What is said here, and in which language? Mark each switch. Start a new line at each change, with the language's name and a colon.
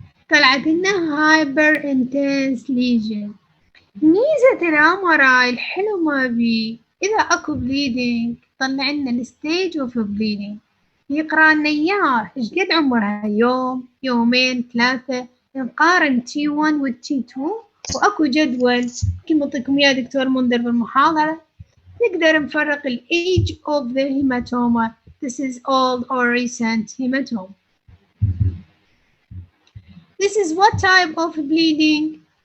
Arabic: طلعت لنا
English: hyper intense lesion.
Arabic: ميزة الأمراء الحلو ما بي إذا أكو bleeding طلع لنا الستيج اوف bleeding، يقرأ لنا إياه إيش قد عمرها، يوم، يومين، 3. نقارن T1 و T2 وأكو جدول كما أعطيكم إياه دكتور منذر بالمحاضرة. نقدر نفرق ال
English: age of the hematoma. This is old or recent hematoma. This is what type of bleeding?